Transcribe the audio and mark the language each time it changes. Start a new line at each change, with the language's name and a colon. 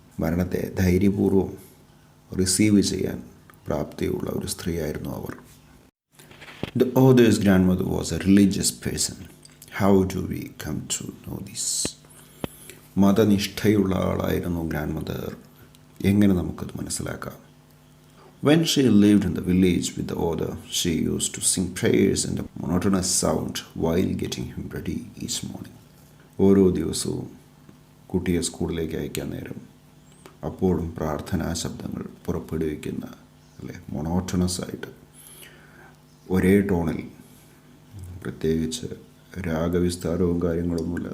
Malayalam: മരണത്തെ ധൈര്യപൂർവ്വം റിസീവ് ചെയ്യാൻ പ്രാപ്തിയുള്ള ഒരു സ്ത്രീയായിരുന്നു അവർ.
English: The author's grandmother was a religious person. How do we come to know this?
Malayalam: മതനിഷ്ഠയുള്ള ആളായിരുന്നു grand mother. എങ്ങനെ നമുക്കത് മനസ്സിലാക്കാം?
English: When she lived in the village with the author, she used to sing prayers in a monotonous sound while getting him ready each morning.
Malayalam: ഓരോ ദിവസവും കുട്ടിയെ സ്കൂളിലേക്ക് അയക്കാൻ നേരം അപ്പോഴും പ്രാർത്ഥനാ ശബ്ദങ്ങൾ പുറപ്പെടുവിക്കുന്ന അല്ലേ, മൊണോട്ടണസ് ആയിട്ട് ഒരേ ടോണിൽ, പ്രത്യേകിച്ച് രാഗവിസ്താരവും കാര്യങ്ങളൊന്നുമില്ല.